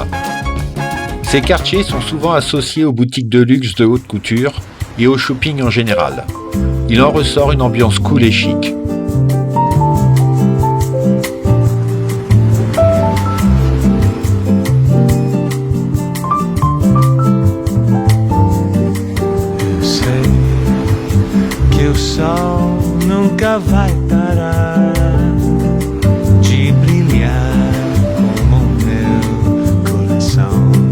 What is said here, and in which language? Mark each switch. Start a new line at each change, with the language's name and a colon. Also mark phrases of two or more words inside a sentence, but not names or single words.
French: Ces quartiers sont souvent associés aux boutiques de luxe de haute couture et au shopping en général. Il en ressort une ambiance cool et chic.
Portuguese: Nunca vai parar de brilhar como o meu coração.